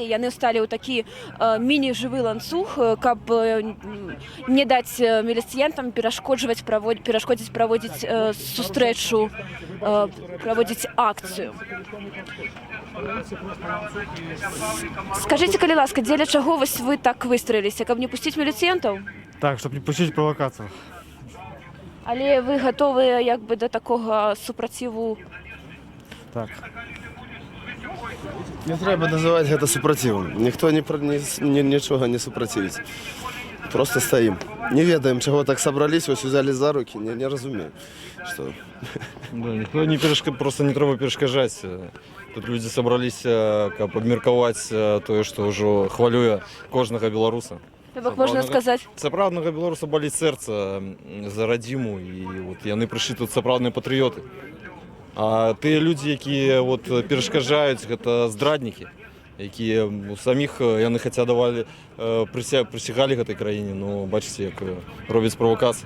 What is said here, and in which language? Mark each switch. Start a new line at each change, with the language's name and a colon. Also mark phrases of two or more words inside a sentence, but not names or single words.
Belarusian: Яны сталі ў такі міні-жывы ланцуг, каб не даць міліцыянтам перашкодзіць праводзіць сустрэчу, праводзіць акцыю. Скажите, калі ласка, дзеля чаго
Russian: вы так выстроились?
Belarusian: Каб не пусціць міліцыянтаў?
Russian: Так, чтобы не пустить провокацию. Але вы готовы як бы до такого супраціву?
Belarusian: Так. Не трэба называць гэта супрацівам. Ніхто нічога не супрацівіць. Просто стаім. Не ведаем, чаго так сабрались, ось узялі за руки, не разумею. Что... Да, никто не просто не трэба перашкаджаць. Тут людзі сабраліся, каб абмеркаваць тое, што ўжо хвалюе кожнага беларуса. Так можна сказаць. Сапраўднага беларуса баліць сэрца за радзіму, і вот яны прыйшлі тут сапраўдныя патрыёты. А тыя людзі, якія вот перашкаджаюць, гэта здраднікі, якія саміх яны хаця давалі прысягалі гэтай краіне, но бачыце, як робяць правакацыі.